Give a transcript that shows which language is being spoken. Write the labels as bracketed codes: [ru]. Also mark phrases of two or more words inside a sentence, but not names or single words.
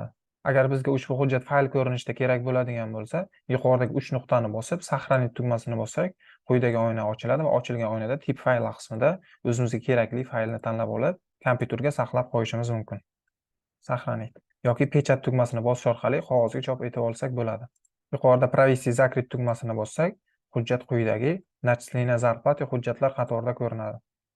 [uz] Agar bizga ushbu hujjat fayl ko'rinishida kerak bo'ladigan bo'lsa, yuqoridagi 3 nuqtani bosib, saqlanib tugmasini bossak, quyidagi oyna ochiladi va ochilgan oynada tip fayl qismida o'zimizga kerakli faylni tanlab olib, kompyuterga saqlab qo'yishimiz mumkin. Saqlanib yoki pechat tugmasini bosish orqali qog'ozga chop etib olsak bo'ladi. Yuqorida [ru] провести закрыть [uz] tugmasini bossak, hujjat quyidagi [ru] начисление зарплаты [uz] hujjatlar qatorida ko'rinadi.